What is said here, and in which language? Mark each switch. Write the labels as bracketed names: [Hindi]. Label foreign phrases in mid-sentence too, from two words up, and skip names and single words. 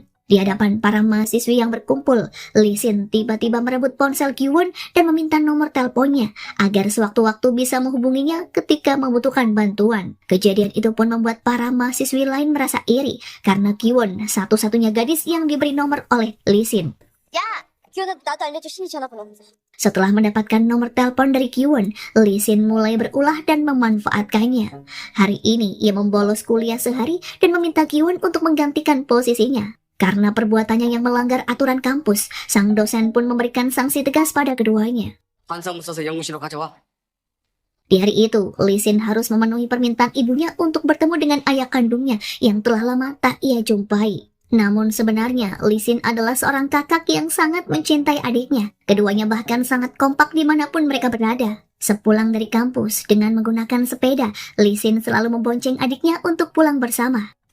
[Indonesian] Di hadapan para mahasiswi yang berkumpul, Lee Sin tiba-tiba merebut ponsel Kyuwon dan meminta nomor teleponnya agar sewaktu-waktu bisa menghubunginya ketika membutuhkan bantuan. Kejadian itu pun membuat para mahasiswi lain merasa iri karena Kyuwon satu-satunya gadis yang diberi nomor oleh Lee Sin. [Korean] 기호는 나도 알려줄 신이 전화번호. [Indonesian] Setelah mendapatkan nomor telepon dari Kyuwon, Lee Sin mulai berulah dan memanfaatkannya. Hari ini ia membolos kuliah sehari dan meminta Kyuwon untuk menggantikan posisinya. Karena perbuatannya yang melanggar aturan kampus, sang dosen pun memberikan sanksi tegas pada keduanya. [Korean] 환상문 써서 연구실로 가져와. [Indonesian] Di hari itu, Lee Sin harus memenuhi permintaan ibunya untuk bertemu dengan ayah kandungnya yang telah lama tak ia jumpai. Namun sebenarnya, Lee Sin adalah seorang kakak yang sangat mencintai adiknya. Keduanya bahkan sangat kompak dimanapun mereka berada. Sepulang dari kampus, dengan menggunakan sepeda, Lee Sin selalu membonceng adiknya untuk pulang bersama.